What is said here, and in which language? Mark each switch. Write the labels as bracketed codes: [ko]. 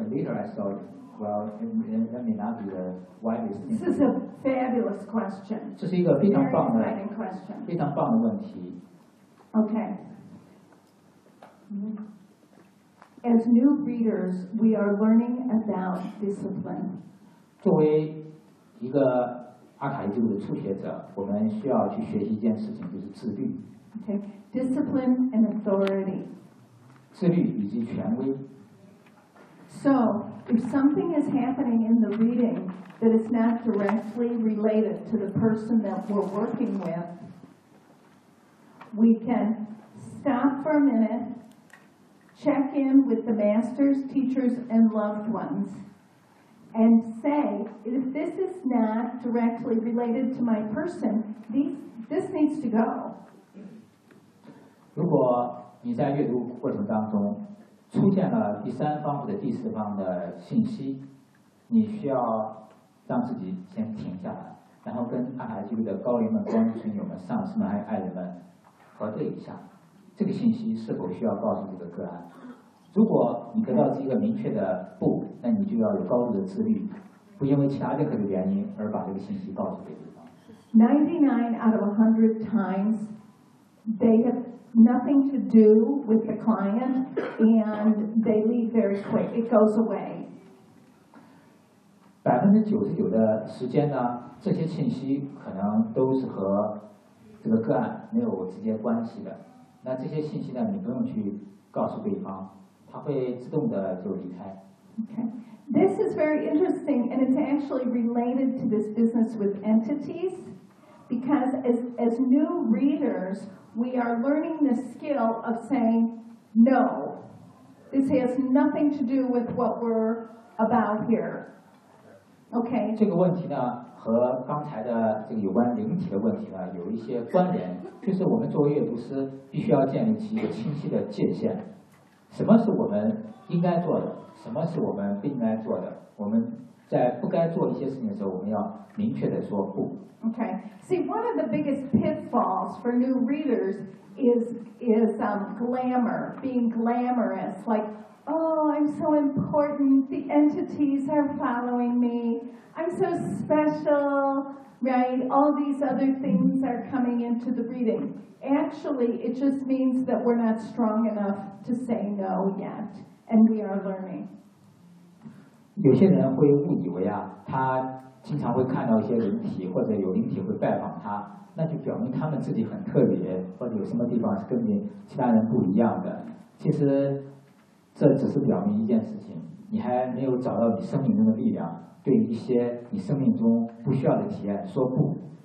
[en] But later I thought, well, that may not be the widest thing. This is a fabulous question. [zh] 这是一个非常棒的 [en] Very exciting question. [zh] 非常棒的问题。 [en] Okay. As new readers, we are learning about discipline. [zh] 作为一个阿卡伊记录的初学者，我们需要去学习一件事情，就是自律。 [en] Okay, discipline and authority. [zh] 自律以及权威。 [en] So, if something is happening in the reading that is not directly related to the person that we're working with, we can stop for a minute, check in with the masters, teachers, and loved ones. And say, if this is not directly related to my person, this needs to go. [zh] 如果你在阅读过程当中出现了第三方或者第四方的信息，你需要让自己先停下来，然后跟阿卡伊记录的高龄们、光之群友们、上师们还有爱人们核对一下，这个信息是否需要告诉这个个案。如果你得到一个明确的不，那你就要有高度的自律，不因为其他任何的原因而把这个信息告诉给对方。 [en] 99 out of 100 times, they have nothing to do with the client, and they leave very quick. It goes away. [zh] 99%的时间呢，这些信息可能都是和这个个案没有直接关系的。那这些信息呢，你不用去告诉对方。它会自动的就离开。 [en] Okay. This is very interesting, and it's actually related to this business with entities, because as new readers, we are learning the skill of saying no. This has nothing to do with what we're about here. Okay. [zh] 这个问题呢，和刚才的这个有关灵体的问题呢，有一些关联，就是我们作为阅读师，必须要建立起一个清晰的界限。什么是我们应该做的，什么是我们不应该做的，我们在不该做一些事情的时候，我们要明确地说不。 [en] Okay, see, one of the biggest pitfalls for new readers is glamour, being glamorous, like, oh, I'm so important, the entities are following me, I'm so special, right, all these other things are coming into the readingActually, it just means that we're not strong enough to say no yet, and we are learning. [zh] 有些人会误以为啊，他经常会看到一些灵体，或者有灵体会拜访他，那就表明他们自己很特别，或者有什么地方是跟你其他人不一样的。其实这只是表明一件事情，你还没有找到你生命中的力量，对一些你生命中不需要的体验说不。